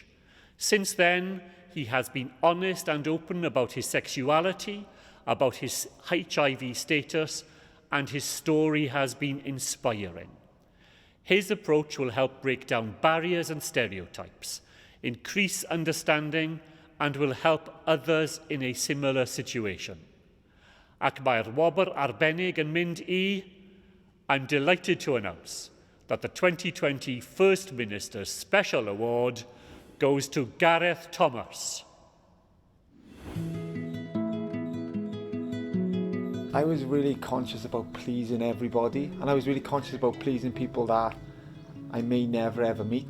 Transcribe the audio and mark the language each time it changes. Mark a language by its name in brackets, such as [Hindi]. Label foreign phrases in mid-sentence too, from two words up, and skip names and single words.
[English] Since then, he has been honest and open about his sexuality, about his HIV status, and his story has been inspiring. His approach will help break down barriers and stereotypes, increase understanding, and will help others in a similar situation. [Welsh] Ac mae'r wobr arbennig yn mynd I, [English] I'm delighted to announce that the 2020 First Minister's Special Award goes to Gareth Thomas. I was really conscious about pleasing everybody, and I was really conscious about pleasing people that I may never ever meet.